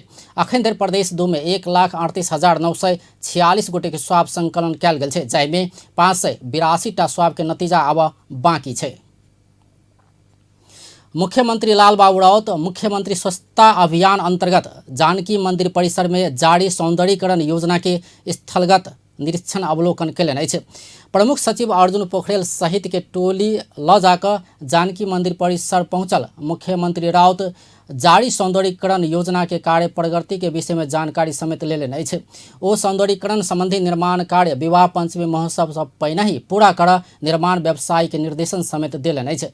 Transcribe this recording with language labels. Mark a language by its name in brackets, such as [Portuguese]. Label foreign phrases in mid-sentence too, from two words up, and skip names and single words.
[Maithili] अखन धरि प्रदेश में 1,38,946 गोटे के स्वाब संकलन कयल गेल छै, जाहिमे 582 स्वाब के नतीजा अब बाकी छै। मुख्यमंत्री लालबाबू राउत मुख्यमंत्री स्वच्छता अभियान अंतर्गत जानकी मंदिर परिसर में जारी सौंदर्यीकरण योजना के स्थलगत निरीक्षण अवलोकन कयलनि अछि। प्रमुख सचिव अर्जुन पोखरेल सहित के टोली ल जाकर जानकी मंदिर परिसर पहुंचल मुख्यमंत्री राउत जारी सौंदर्यीकरण योजना के कार्य प्रगति के विषय में जानकारी समेत लेलनि अछि। ओ सौंदर्यीकरण संबंधी निर्माण कार्य विवाह पंचमी महोत्सव से पहिने ही पूरा कर निर्माण व्यवसायी के निर्देशन समेत देलनि अछि।